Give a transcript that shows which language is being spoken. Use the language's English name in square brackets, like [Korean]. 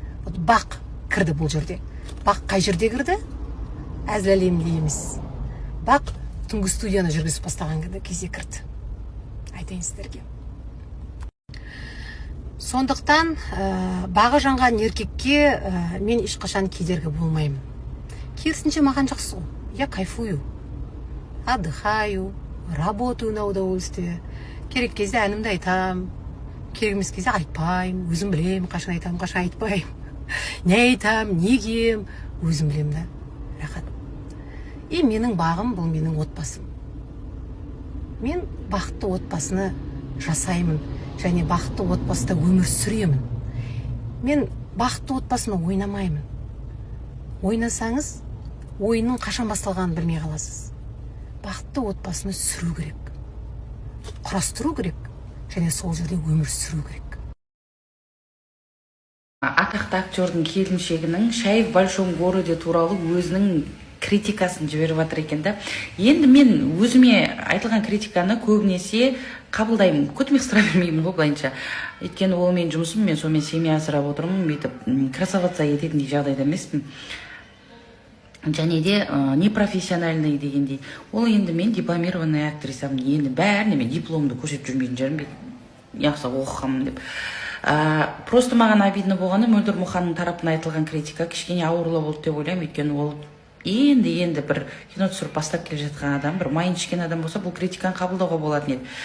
[Kazakh] Вот бақ кірді бұл жерде. Бақ қай жерде кірді? Әзіл әлемінде емес. Бақ түнгі студияны жүргізіп бастаған кезде кірді. Айтайын сіздерге. Сондықтан бағы жанған еркекке мен ешқашан кедергі болмаймын. Керісінше маған жақсы ғой. [Russian] Я кайфую, отдыхаю, работаю на удовольствие. [Kazakh] Керек кезде әнімді айтам, керек емес кезде айтпаймын. Өзім білем, қашан айтам, қашан айтпаймын. Не айтам, не кием, өзім білем да. Рахат. И менің бағым бұл менің отбасым. Мен бақытты отбасыны жасаймын және бақытты отбасыда өмір сүремін. Мен бақытты отбасыны ойнамаймын. Ойнасаңыз, ойынның қашан басталғанын білмей қаласыз. Бақытты отбасыны сүру керек, құрастыру керек және сол жерде өмір сүру керек. Атақты актердің келіншегінің «Шай в большом городе» туралы өзінің критикасын жіберіп жатыр екен да. Енді мен өзіме айтылған критиканы көбінесе қабылдаймын. Көтімек сұра бермеймін ғой былайынша. Өйткені ол мен жұмысым, мен сонымен семья асырап отырмын, бүйтіп [Russian] красоваться [Kazakh] ететіндей жағдайда емеспін. Және де [Russian] непрофессиональный [Kazakh] дегендей. Ол енді мен [Russian] дипломированный [Kazakh] актрисамын. Енді бәріне мен дипломды көрсетіп жүрмейтін жерім, яқса оқығанмын деп. Просто маған [Russian] обидно [Kazakh] болғаны Мөлдір Мұханның тарапынан айтылған критика кішкене ауырлау болды деп ойлаймын. Өйткені ол енді бір кино түсіріп бастап келе жатқан адам, бір майын ішкен адам болса, бұл критиканы қабылдауға болатын еді.